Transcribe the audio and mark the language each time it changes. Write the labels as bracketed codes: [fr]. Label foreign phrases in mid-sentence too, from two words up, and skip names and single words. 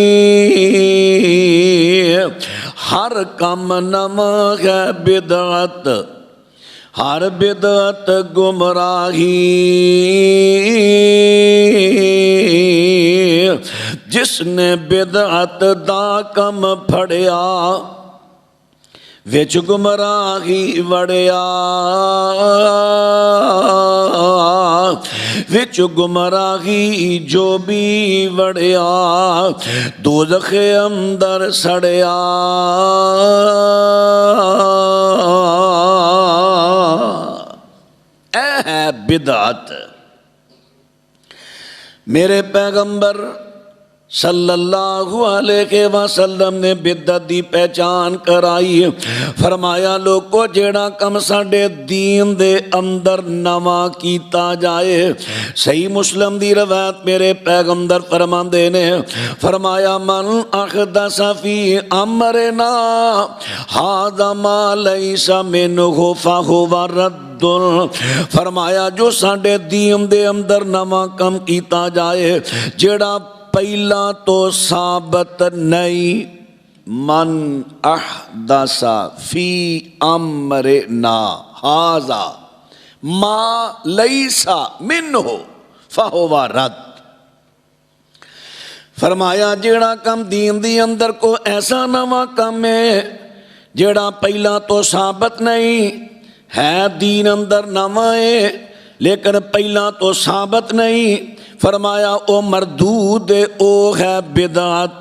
[pa] ہر کم نواں ہے بدعت، ہر بدعت گمراہی، جس نے بدعت دا کم پھڑیا وچ گمراہی وڑیا، وچ گمراہی جو بھی وڑیا دوزخ اندر سڑیا۔ اے ہے بدعت۔ میرے پیغمبر [ar] صلی اللہ علیہ وسلم [pa] نے بدعت دی پہچان کرائی. فرمایا لوگو جیڑا کم ساڈے دین دے اندر نواں کیتا جائے. صحیح مسلم دی روایت میرے پیغمبر فرماندے نے فرمایا [ar] من احدث فی امرنا ھذا ما لیس منہ فہو رد. [pa] فرمایا جو ساڈے دین دے اندر نواں کم کیتا جائے جیڑا پہلا تو ثابت نہیں. [ar] من احدث فی امرنا ھذا ما لیس منہ فہو رد. [pa] فرمایا جیڑا کم دین دی اندر کو ایسا نواں کم ہے جیڑا پہلا تو ثابت نہیں ہے، دین اندر نواں ہے لیکن پہلا تو ثابت نہیں، فرمایا او مردود او ہے بدعت.